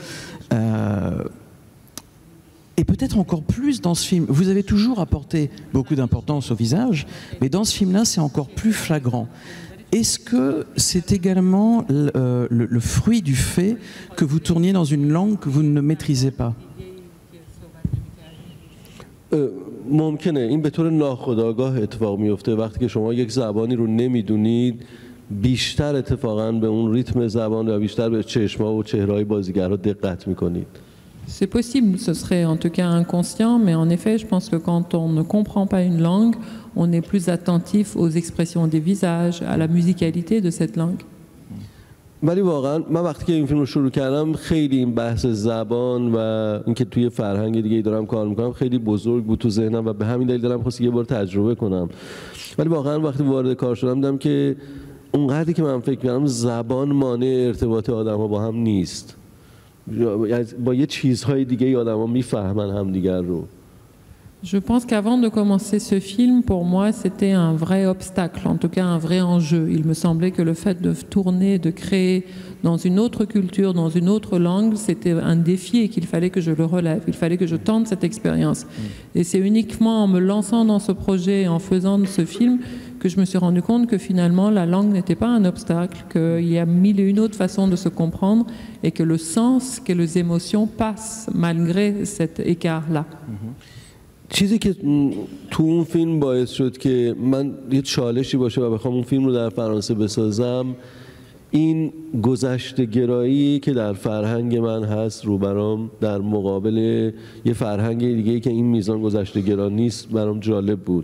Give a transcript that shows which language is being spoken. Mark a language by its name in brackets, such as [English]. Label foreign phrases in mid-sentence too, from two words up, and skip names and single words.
[French] Et peut-être encore plus dans ce film. Vous avez toujours apporté beaucoup d'importance au visage, mais dans ce film-là, c'est encore plus flagrant. Est-ce que c'est également le fruit du fait que vous tourniez dans une langue que vous ne maîtrisez pas? [Persian] ممکنه این به طور ناخودآگاه اتفاق میفته. وقتی که شما یک زبانی رو نمیدونید بیشتر اتفاقا به اون ریتم زبان و بیشتر به چشم‌ها و چهره‌های بازیگرها دقت میکنید. [French] C'est possible, ce serait en tout cas inconscient, mais en effet, je pense que quand on ne comprend pas une langue, on est plus attentif aux expressions des visages, à la musicalité de cette langue. [Persian] ولی واقعا من وقتی که این فیلم رو شروع کردم خیلی این بحث زبان و اینکه توی فرهنگ دیگه دارم کار میکنم خیلی بزرگ بود تو ذهنم و به همین دلیل دارم خواست یه بار تجربه کنم. ولی واقعا وقتی وارد کار شدم دیدم که اونقدری که من فکر می‌کنم زبان مانع ارتباط آدم‌ها با هم نیست. با یه چیزهای دیگه آدم‌ها میفهمن همدیگر رو. [French] Je pense qu'avant de commencer ce film, pour moi, c'était un vrai obstacle, en tout cas un vrai enjeu. Il me semblait que le fait de tourner, de créer dans une autre culture, dans une autre langue, c'était un défi et qu'il fallait que je le relève, il fallait que je tente cette expérience. Et c'est uniquement en me lançant dans ce projet, en faisant ce film, que je me suis rendu compte que finalement la langue n'était pas un obstacle, qu'il y a mille et une autres façons de se comprendre et que le sens, que les émotions passent malgré cet écart-là. [Persian] چیزی که تو اون فیلم باعث شد که من یه چالشی باشه و بخوام اون فیلم رو در فرانسه بسازم، این گذشته گرایی که در فرهنگ من هست رو برام در مقابل یه فرهنگ دیگه‌ای که این میزان گذشته گرا نیست برام جالب بود.